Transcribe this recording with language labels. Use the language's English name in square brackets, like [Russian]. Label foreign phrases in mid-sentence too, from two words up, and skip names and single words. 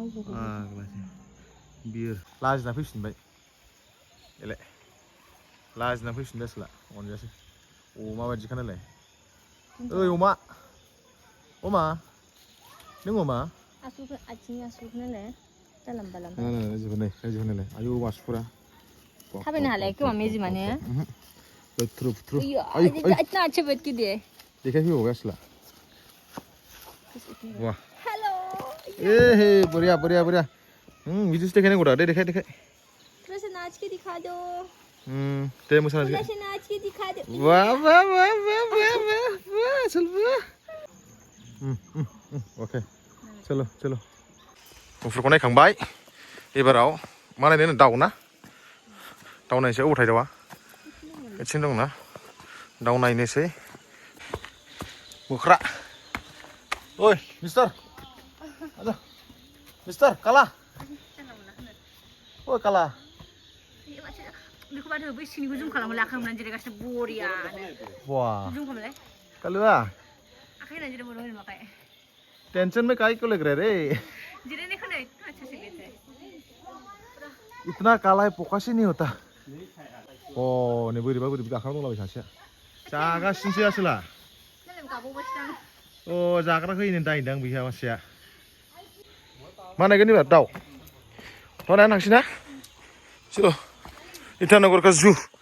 [Bodo] ग्लासि बियर लाजिना फैफिनबाय एलाय लाजिना फैफिनबाय आसोला अनजायासै अमा बादिखा नालाय ओइ अमा नों अमा आथिंनि आसुगुर नालाय जालाम बालाम रायजो नालाय आयौ मासुफोरा थाबायनो हालाय खोमा मेजिमानो थ्रु [Hindi] इतना अच्छे बैठ के दिए [Bodo] देखाय फैबावबाय आसोला वाह [English] हेलो [Bodo] ए बढ़िया बिदिसो देखायनांगौ दा दे देखाय [Hindi] थोड़ा सा नाच के दिखा दो [Bodo] दे मोसानाय [Hindi] थोड़ा सा नाच के दिखा दो [Bodo] वाह चलबो ओके चलो मुफुरखौ नायखांबाय एबाराव मा नायनो दाउ ना दाउ नायनोसै अबाव थायो दाउआ एथिं दंना दाउ नायनोसै मोख्रा ओइ मिस्टार काला ओइ काला बेखौ बाथो बै सिनिखौ जुम खालामनानै आखाइ हमनानै जिरायगासिनो बरियानो वाह जुम खालामलाय कालुआ आखाइ होनानै जिराय बर'होनो माखाय [Hindi] टेंशन में काहे को लग रहा है रे [Bodo] जिरायनाय खोनाय [Hindi] अच्छा से लेते इतना काला है फोकस ही नहीं होता [Bodo] अ नै बोरैबा गाखां दंलाबाय सासेया जागासिनोसै आसोला अ जाग्रा होयो दायदां बिहा मानसिया मा नायगोन एबार दाउ नायनानै थांसै ना चलो इटानगर का जु